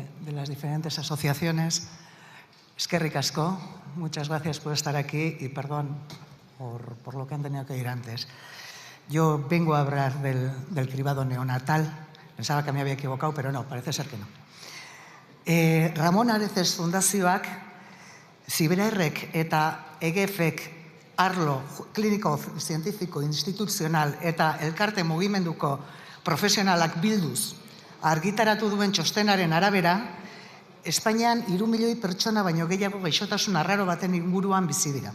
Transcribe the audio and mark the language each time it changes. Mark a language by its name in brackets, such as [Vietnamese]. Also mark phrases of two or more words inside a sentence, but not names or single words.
[Spanish] las diferentes asociaciones, [Basque] eskerrik asko, [Spanish] muchas gracias por estar aquí y perdón por lo que han tenido que ir antes. Yo vengo a hablar del cribado neonatal. Pensaba que me había equivocado, pero no, parece ser que no. [Basque] Ramon Areces Fundazioak, Zibererrek eta EGFek arlo kliniko zientifiko instituzional eta elkarte mugimenduko profesionalak bilduz argitaratu duen txostenaren arabera, Espainian 3 milioi pertsona baino gehiago gaixotasun arraro baten inguruan bizi dira.